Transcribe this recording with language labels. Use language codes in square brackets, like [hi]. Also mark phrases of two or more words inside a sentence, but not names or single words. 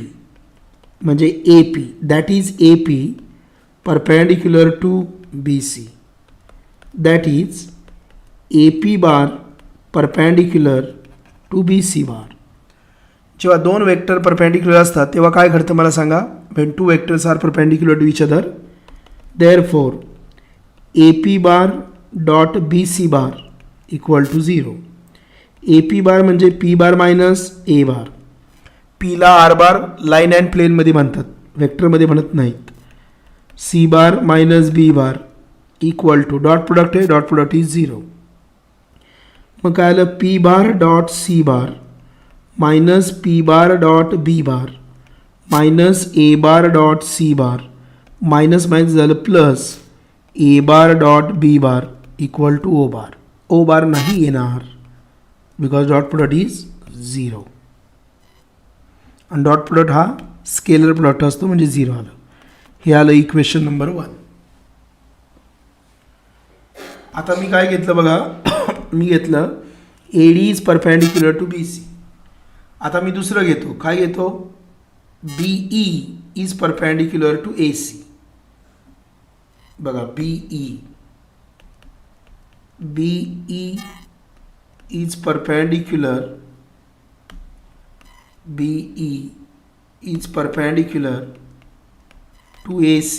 [en] म्हणजे A P that is A P perpendicular to B C that is A P bar perpendicular to B C bar. [mr] जेव्हा 2 [en] vector perpendicular [mr] असतात तेव्हा काय घडतं मला सांगा. [en] when 2 vectors are perpendicular to each other, therefore AP bar dot BC bar equal to 0. AP bar म्हणजे P bar minus A bar. [mr] P ला [en] R bar line and planeमध्ये [mr] म्हणतात, वेक्टरमध्ये म्हणत नाहीत. [en] C bar minus B bar equal to dot product आहे, dot product is 0. [mr] मग काय आलं? [en] P bar dot C bar minus P bar dot B bar minus A bar dot C bar minus minus झालं plus A bar dot B bar equal to O bar. O bar [mr] नाही येणार [en] because dot product is 0 आणि dot product हा scalar product [mr] असतो म्हणजे 0 आलं. हे आलं [en] equation number [mr] 1. आता मी काय घेतलं बघा. मी घेतलं [en] A D is perpendicular to B C. [mr] आता मी दुसरं घेतो. काय घेतो? [en] BE is perpendicular to AC. बघा BE is perpendicular BE is perpendicular to AC.